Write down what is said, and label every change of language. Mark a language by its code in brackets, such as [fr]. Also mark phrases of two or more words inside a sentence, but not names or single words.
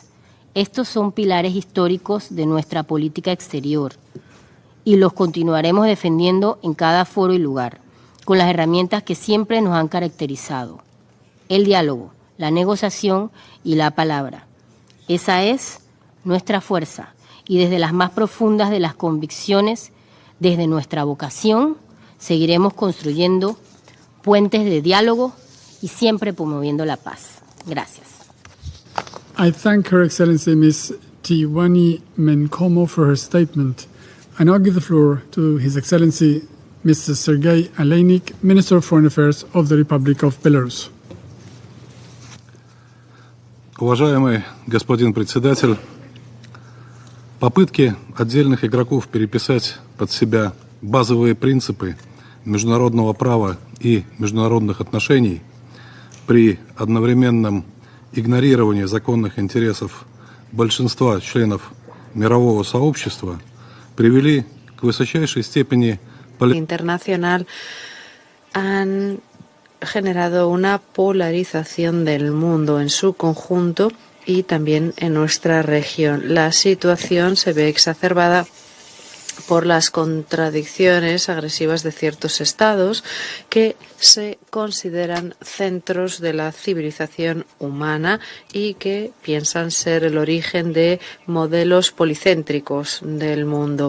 [es] Estos son pilares históricos de nuestra política exterior y los continuaremos defendiendo en cada foro y lugar, con las herramientas que siempre nos han caracterizado: el diálogo, la negociación y la palabra. Esa es nuestra fuerza y desde las más profundas de las convicciones, desde nuestra vocación, seguiremos construyendo puentes de diálogo y siempre promoviendo la paz. Gracias. [en] I thank Her Excellency Ms. Tiwani Menkomo for her statement. I now give the floor to His Excellency Mr. Sergei Aleynik, Minister of Foreign Affairs of the Republic of Belarus. [ru] Уважаемый господин председатель, попытки отдельных игроков переписать под себя базовые принципы международного права и международных отношений при одновременном игнорирование законных интересов большинства членов мирового сообщества привели к высочайшей степени [es] internacional han generado una polarización del mundo en su conjunto y también en nuestra región. La situación se ve exacerbada por las contradicciones agresivas de ciertos estados que se consideran centros de la civilización humana y que piensan ser el origen de modelos policéntricos del mundo.